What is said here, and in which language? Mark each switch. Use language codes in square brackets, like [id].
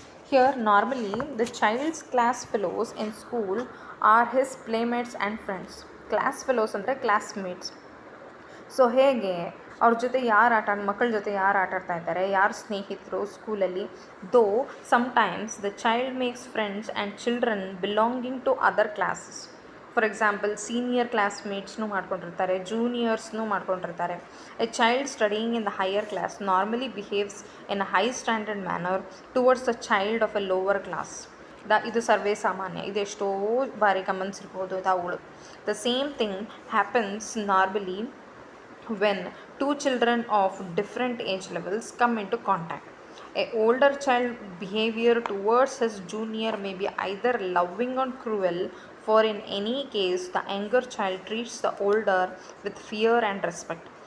[en] Here normally the child's class fellows in school are his playmates and friends. Class fellows [kn] ಅಂದರೆ [en] classmates. [kn] So ಹೇಗೆ ಅವ್ರ ಜೊತೆ ಮಕ್ಕಳ ಜೊತೆ ಯಾರು ಆಟ ಆಡ್ತಾ ಇದ್ದಾರೆ, ಯಾರು ಸ್ನೇಹಿತರು ಸ್ಕೂಲಲ್ಲಿ. [en] Though sometimes the child makes friends and children belonging to other classes. For example, [kn] senior ಕ್ಲಾಸ್ಮೇಟ್ಸ್ನೂ ಮಾಡ್ಕೊಂಡಿರ್ತಾರೆ, ಜೂನಿಯರ್ಸ್ನೂ ಮಾಡ್ಕೊಂಡಿರ್ತಾರೆ. [en] A child studying in the higher class normally behaves in a high standard manner towards the child of a lower class. [kn] ಇದು ಸರ್ವೇ ಸಾಮಾನ್ಯ, ಇದು ಎಷ್ಟೋ ಬಾರಿ ಗಮನಿಸಿರ್ಬೋದು ತಾವುಗಳು. [en] The same thing happens normally when two children of different age levels come into contact. A older child behavior towards his junior may be either loving or cruel, for in any case the younger child treats the older with fear and respect.